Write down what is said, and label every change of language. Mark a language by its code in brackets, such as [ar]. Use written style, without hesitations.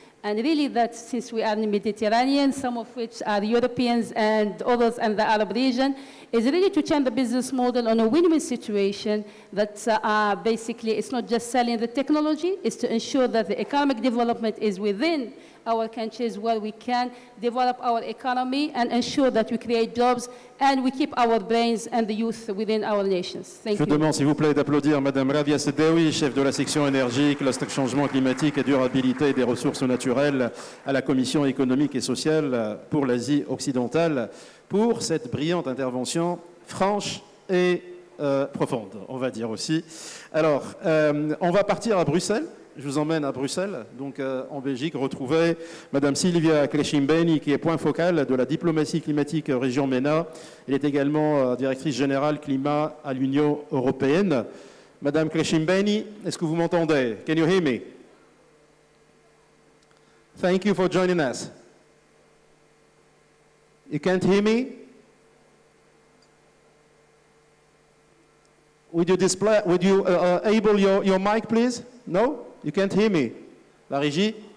[en] And really that, since we are in the Mediterranean, some of which are Europeans and others in the Arab region, is really to change the business model on a win-win situation that basically it's not just selling the technology, it's to ensure that the economic development is within our countries, where we can develop our economy and ensure that we create jobs and we keep our brains and the youth within our nations. Thank you. [fr] Je demande s'il vous plaît d'applaudir Mme Silvia CRESCIMBENI, chef de la section énergie, cluster changement climatique et durabilité des ressources naturelles à la Commission économique et sociale pour l'Asie occidentale, pour cette brillante intervention franche et profonde, on va dire aussi. Alors, on va partir à Bruxelles. Je vous emmène à Bruxelles, donc en Belgique, retrouver Mme Silvia CRESCIMBENI, qui est point focal de la diplomatie climatique région MENA. Elle est également directrice générale climat à l'Union européenne. Mme CRESCIMBENI, est-ce que vous m'entendez? [en] Can you hear me? Thank you for joining us. You can't hear me? Would you display, would you enable your mic, please? No? You can't hear me. [fr] La régie?